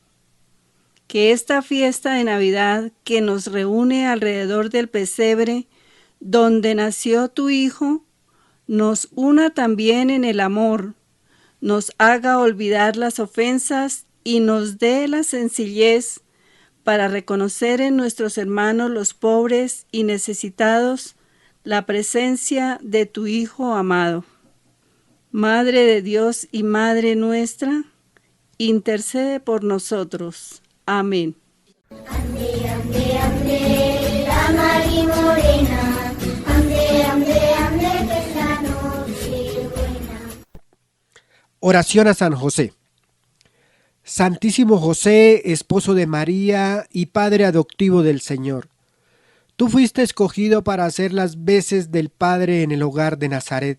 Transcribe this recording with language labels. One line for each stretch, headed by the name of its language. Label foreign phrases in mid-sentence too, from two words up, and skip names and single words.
Spanish: Que esta fiesta de Navidad que nos reúne alrededor del pesebre donde nació tu Hijo, nos una también en el amor, nos haga olvidar las ofensas y nos dé la sencillez para reconocer en nuestros hermanos los pobres y necesitados la presencia de tu Hijo amado. Madre de Dios y Madre nuestra, intercede por nosotros. Amén. Ande, ande, ande, la Mari Morena, ande, ande, ande, que es la noche buena. Oración a San José. Santísimo José, esposo de María y padre adoptivo del Señor, tú fuiste escogido para hacer las veces del Padre en el hogar de Nazaret.